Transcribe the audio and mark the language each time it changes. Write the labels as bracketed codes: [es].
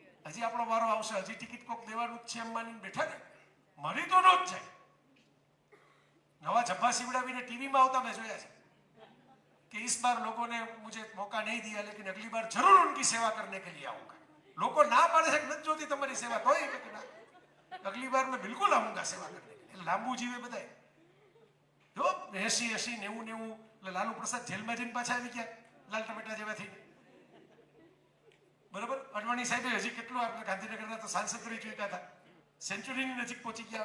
[gu] હજી આપણો વારો આવશે, હજી ટિકિટ કોક દેવાનું જ છે એમ માનીને બેઠા ને, મરી તો ન જ જાય. નવા જબ્બા સીવડાવીને ટીવીમાં આવતા મેં જોયા છે [hi] कि इस बार लोगों ने मुझे मौका नहीं दिया लेकिन अगली बार जरूर उनकी सेवा करने के लिए आऊंगा. [gu] લોકો ના પાડે છે કે નથી જોતી તમારી સેવા, તોય કે ના, [hi] અગલી બાર મેં બિલકુલ આऊंगा સેવા કરને. [gu] એટલે લાંબુ જીવે બધાય. જો 80, 90, 90 એટલે લાલુ પ્રસાદ જેલમાં જઈને પાછા આવી ગયા લાલ ટમેટા જેવા થઈને. બરાબર, અડવાણી સાહેબે હજી કેટલું આપણે ગાંધીનગરના તો સાંસદ રહી ચૂક્યા હતા, સેન્ચુરીની નજીક પહોંચી ગયા.